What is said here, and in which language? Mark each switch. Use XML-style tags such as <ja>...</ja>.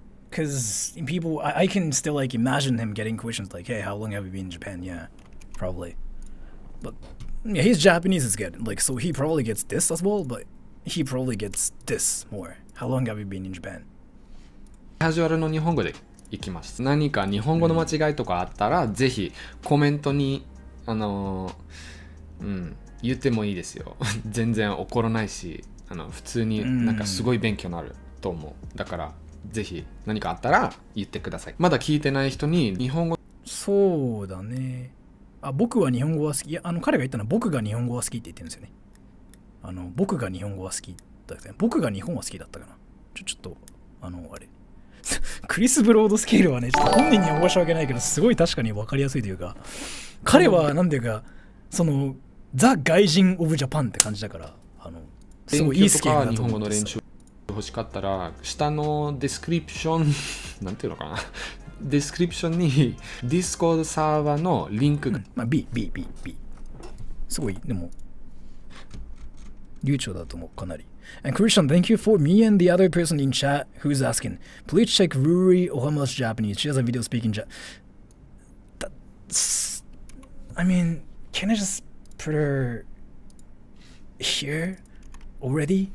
<en>Because people, I can still like imagine him getting questions like, hey, how long have you been in Japan? Yeah, probably. But yeah, his Japanese is good. Like, so he probably gets this as well, but he probably gets this more. How long have you been in Japan?</en> <ja>カジュアルの日本語でいきます。何か日本語の間違いとかあったら、ぜひコメントに言ってもいいですよ。全然怒らないし、普通になんかすごい勉強になると思う。だからぜひ何かあったら言ってください。まだ聞いてない人に日本語。そうだね。僕は日本語は好き。いや、彼が言ったのは僕が日本語は好きって言ってるんですよね。僕が日本語は好きだったね。僕が日本は好きだったかな。ちょっとあれ。クリス・ブロードスケールはね、ちょっと本人には申し訳ないけど、すごい確かに分かりやすいというか、彼はなんていうか、ザ・外人・オブ・ジャパンって感じだから、すごいいいスケールだと思ってさ。欲しかったら下のディスクリプションなんていうのかな、ディスクリプションにディスコードサーバーのリンクが、 B すごいでも流暢だと思うかなり。</ja> <en>And Christian, thank you for me and the other person in chat who's asking. Please check Ruri Ohama's Japanese. She has a video speaking I mean, can I just put her here already?</en>